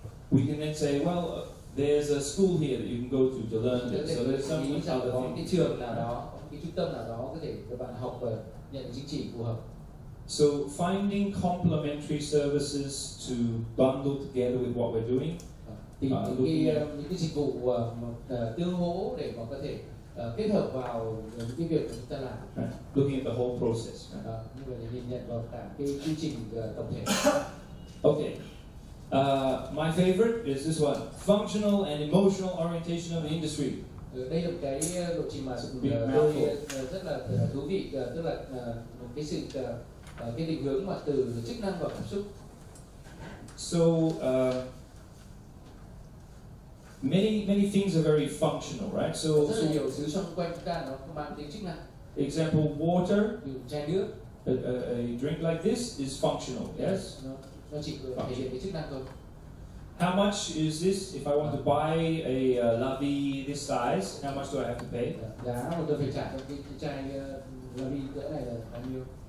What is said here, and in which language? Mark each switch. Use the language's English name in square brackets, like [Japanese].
[English] We can then say, well, there's a school here that you can go to learn this. So there's some other [Vietnamese] có [English] thing. [Vietnamese] cái trường nào đó, có cái trung tâm nào đó có thể các bạn học và nhận chứng chỉ phù hợp. [English] So finding complementary services to bundle together with what we're doing. [Vietnamese] Thì những cái dịch vụ tương hỗ để mà có thể kết hợp vào những cái việc mà chúng ta làm. [English] Looking at the whole process. [Vietnamese] Như vậy để nhìn nhận vào cả cái quy trình tổng thể. [English] Okay. My favorite is this one: functional and emotional orientation of the industry. [Vietnamese] Đây là một cái lộ trình mà tôi rất là thú vị, tức là một cái sự cái định hướng mà từ chức năng và cảm xúc. [English] So many things are very functional, right? So [Vietnamese] Rất là nhiều thứ xung quanh chúng ta nó mang tính chức năng. [English] Example: water. [Vietnamese] Chai nước. [English] A drink like this is functional. Yes. [Vietnamese] Nó chỉ thể hiện cái chức năng thôi. [English] How much is this? If I want to buy a La Vie this size, how much do I have to pay? [Vietnamese] Giá mà tôi phải trả cho cái chai La Vie cỡ này là bao nhiêu?